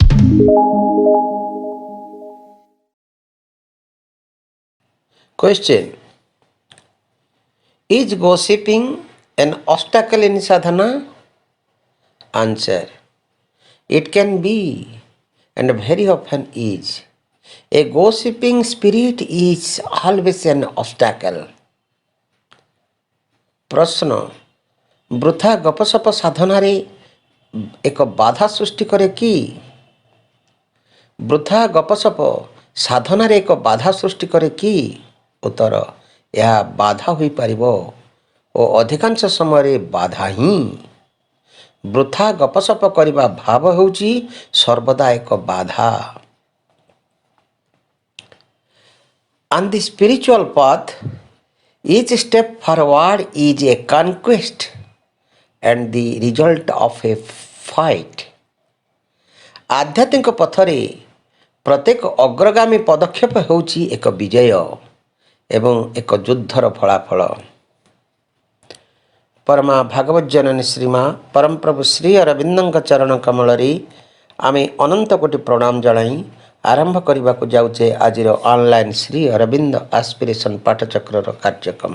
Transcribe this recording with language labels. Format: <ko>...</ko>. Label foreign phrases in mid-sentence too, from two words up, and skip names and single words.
<en>Question: is gossiping an obstacle in sadhana? Answer: it can be and very often is. A gossiping spirit is always an obstacle.</en> <or>ପ୍ରଶ୍ନ: ବୃଥା ଗପସପ ସାଧନାରେ ଏକ ବାଧା ସୃଷ୍ଟି କରେ କି? ବୃଥା ଗପସପ ସାଧନାରେ ଏକ ବାଧା ସୃଷ୍ଟି କରେ କି? ଉତ୍ତର: ଏହା ବାଧା ହୋଇପାରିବ ଓ ଅଧିକାଂଶ ସମୟରେ ବାଧା ହିଁ। ବୃଥା ଗପସପ କରିବା ଭାବ ହେଉଛି ସର୍ବଦା ଏକ ବାଧା।</or> <en>On the spiritual path, each step forward is a conquest and the result of a fight.</en> <or>ଆଧ୍ୟାତ୍ମିକ ପଥରେ ପ୍ରତ୍ୟେକ ଅଗ୍ରଗାମୀ ପଦକ୍ଷେପ ହେଉଛି ଏକ ବିଜୟ ଏବଂ ଏକ ଯୁଦ୍ଧର ଫଳାଫଳ। ପରମା ଭାଗବତ ଜନନୀ ଶ୍ରୀମା ପରମପ୍ରଭୁ ଶ୍ରୀ ଅରବିନ୍ଦଙ୍କ ଚରଣ କମଳରେ ଆମେ ଅନନ୍ତ କୋଟି ପ୍ରଣାମ ଜଣାଇ ଆରମ୍ଭ କରିବାକୁ ଯାଉଛେ ଆଜିର ଅନଲାଇନ୍ ଶ୍ରୀ ଅରବିନ୍ଦ ଆସ୍ପିରେସନ୍ ପାଠଚକ୍ରର କାର୍ଯ୍ୟକ୍ରମ।</or>